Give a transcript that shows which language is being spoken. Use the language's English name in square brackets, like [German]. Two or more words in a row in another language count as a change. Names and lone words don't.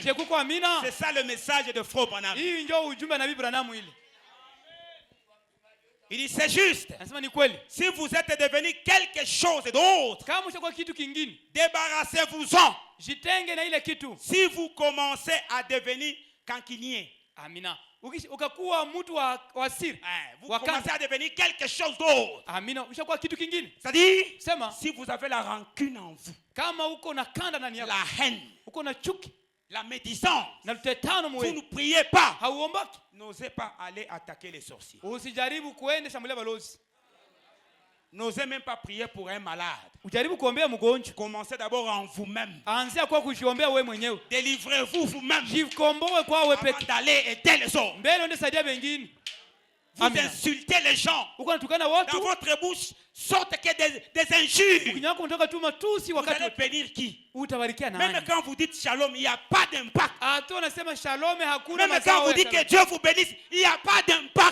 [French] C'est ça le message de Frère Branham. Il dit c'est juste. Si vous êtes devenu quelque chose d'autre, débarrassez-vous-en. Si vous commencez à devenir cancunier, [Swahili] Amina. Ukakuwa mtu wa siri. [French] Vous commencez à devenir quelque chose d'autre. [Swahili] Amina. Ushakuwa kitu kingine. [French] C'est-à-dire, [Swahili] sema, [French] si vous avez la rancune en vous, [Swahili] kama uko na kanda ndani yako, [French] la haine, [Swahili] uko na chuki, [French] la médisance, [Swahili] na lutetano [French] vous ne priez pas, [Swahili] hauombaki, [French] n'osez pas aller attaquer les sorciers. [Swahili] Usijaribu kuenda shambulia balozi. [French] N'osez même pas prier pour un malade. [Swahili] Ujaribu kuombea mgonjwa. [French] Commencez d'abord en vous-même. [Swahili] Anzia kwa kujiombea wewe mwenyewe. [French] Délivrez-vous vous-même. [Swahili] Jikomboe kwa wewe peke. [French] Avant d'aller aider les autres. [Swahili] Mbele uende saidia wengine. [French] Vous insultez les gens. Dans votre bouche sortent que des injures. Vous allez bénir qui? Même quand vous dites shalom, il n'y a pas d'impact. Même quand vous dites que Dieu vous bénisse, il n'y a pas d'impact.